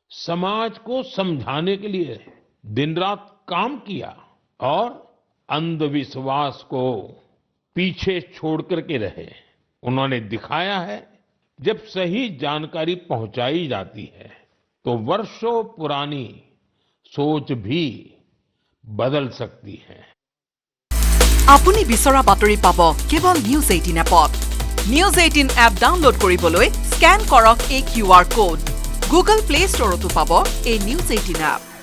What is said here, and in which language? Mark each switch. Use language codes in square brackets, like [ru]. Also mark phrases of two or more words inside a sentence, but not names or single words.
[hi] समाज को समझाने के लिए दिन रात काम किया और अंधविश्वास को पीछे छोड़ करके रहे। उन्होंने दिखाया है जब सही जानकारी पहुंचाई जाती है तो वर्षों पुरानी सोच भी बदल सकती है। [as] আপুনি বিচৰা বাতৰি পাব কেৱল নিউজ 18 এপত। নিউজ 18 এপ ডাউনলোড কৰিবলৈ স্ক্যান কৰক এই [en] QR code. [as] গুগল প্লে ষ্টৰতো পাব এই নিউজ 18 এপ।